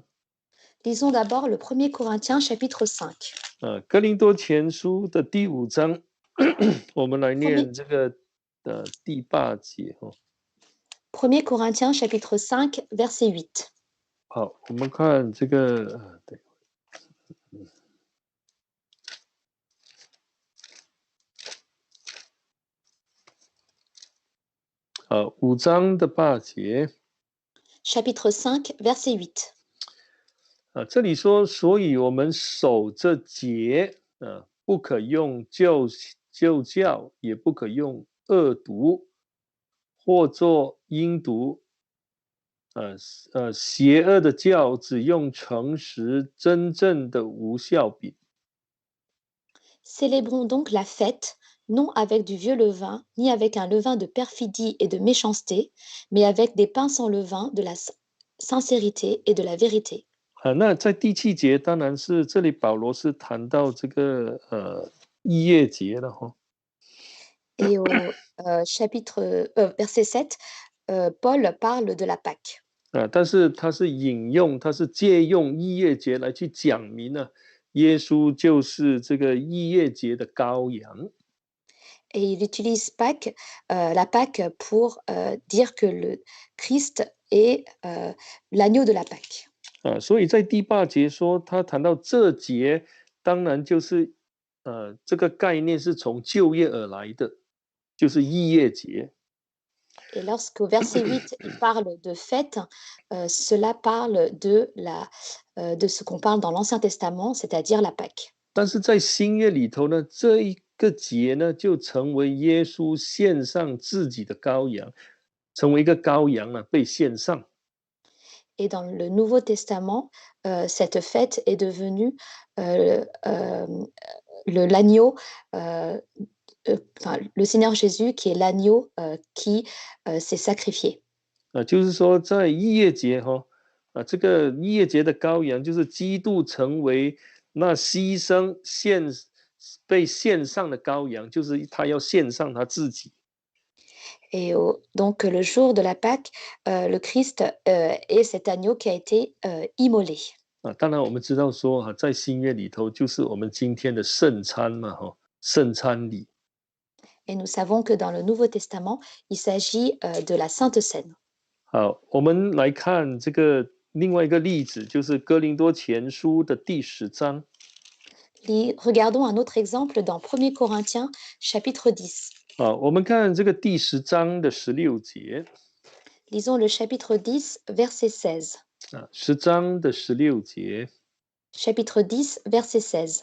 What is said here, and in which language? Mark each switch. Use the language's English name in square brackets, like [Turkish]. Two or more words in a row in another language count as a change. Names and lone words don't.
[French] Lisons d'abord le 1er Corinthiens chapitre 5. [Chinese] 哥林多前书的第5章，我们来念这个第8节 [French] 1er Corinthiens chapitre 5 verset 8. [Chinese] 好，我们看这个对。5章的8节。 [French] Chapitre 5 verset 8. [Chinese] 这里说，所以我们守这节不可用旧教，也不可用恶毒，或作阴毒，邪恶的教，只用诚实真正的无酵饼。 [French] Célébrons donc la fête, non avec du vieux levain, ni avec un levain de perfidie et de méchanceté, mais avec des pains sans levain, de la sincérité et de la vérité. [Chinese] 那在第7节，当然是这里保罗是谈到这个逾越节了 [French] Et au chapitre verset 7, Paul parle de la Pâque. [Chinese] 但是他是借用逾越节来去讲明耶稣就是这个逾越节的羔羊。 [French] Et il utilise Pâques, la Pâque pour dire que le Christ est l'agneau de la Pâque. [Chinese] 所以在第8节说，他谈到这节，当然就是这个概念是从旧约而来的，就是逾越节。 [French] Et lorsqu'au verset 8, il parle de fête, cela parle de ce qu'on parle dans l'Ancien Testament, c'est-à-dire la Pâque. [Chinese] 但是在新约里头呢，这一个节呢，就成为耶稣献上自己的羔羊，成为一个羔羊被献上。 [French] Et dans le Nouveau Testament, cette fête est devenue l'agneau, le Seigneur Jésus qui est l'agneau qui s'est sacrifié. [Chinese] 就是说在逾越节这个逾越节的羔羊就是基督成为那牺牲被献上的羔羊，就是他要献上他自己。 [French] Et donc le jour de la Pâque, le Christ, est cet agneau qui a été, immolé. [Chinese] 当然我们知道说在新约里头就是我们今天的圣餐嘛，圣餐礼。 [French] Et nous savons que dans le Nouveau Testament, il s'agit, de la Sainte Seine. [Chinese] 好，我们来看这个另外一个例子，就是哥林多前书的第10章。 [French] Regardons un autre exemple dans 1 Corinthiens chapitre 10. [Chinese] 我们看这个第10章的16节。 [French] Lisons le chapitre 10, verset 16. [Chinese] 10 章的16节。 [French] Chapitre 10, verset 16.